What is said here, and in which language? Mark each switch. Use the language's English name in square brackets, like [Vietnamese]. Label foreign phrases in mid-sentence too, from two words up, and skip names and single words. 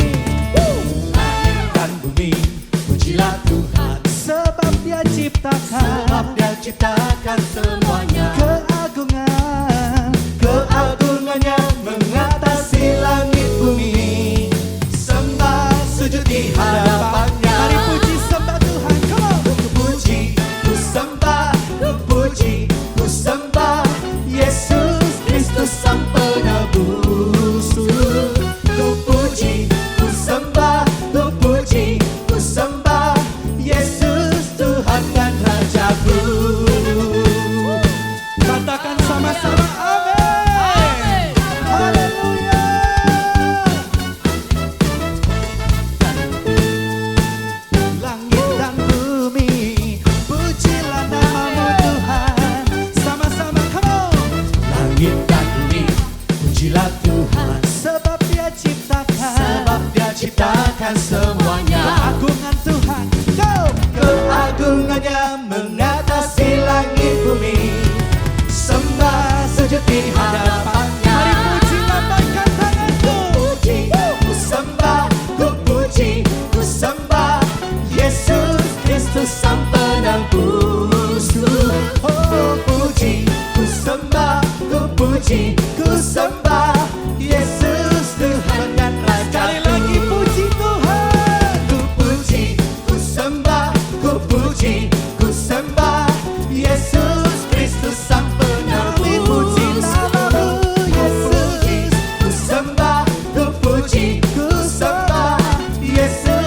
[Indonesian] Langit dan bumi, pujilah Tuhan, sebab Dia ciptakan semuanya. Keagungannya mengatasi langit bumi, sembah sujud di hadapannya. Mari puji sembah Tuhan, [English] come on. [Indonesian] Ku puji, ku sembah, ku puji, ku sembah Yesus Kristus Sang Penebus. Ku puji, ku sembah, ku puji, ku sembah Yesus Tuhan dan Rajaku. Katakan sama-sama amin. Haleluya. Langit dan bumi, pujilah nama-Mu Tuhan. Sama-sama, [English] come on. [Indonesian] Langit dan bumi, pujilah Tuhan, sebab Dia ciptakan semuanya. Keagungan Tuhan, go. Keagungannya mengatasi langit bumi, sembah sujud di hadapannya. Mari puji, lambaikan tanganku. Puji, ku sembah, ku puji, ku sembah Yesus Kristus Sang Penebus. Oh, puji, ku sembah, ku puji, ku sembah Yesus Tuhan dan Raja. Sekali lagi puji Tuhan. Ku puji, ku sembah, ku puji, ku sembah Yesus Kristus Sang Penebus. Puji nama-Mu Yesus. Ku sembah, ku puji, ku sembah Yesus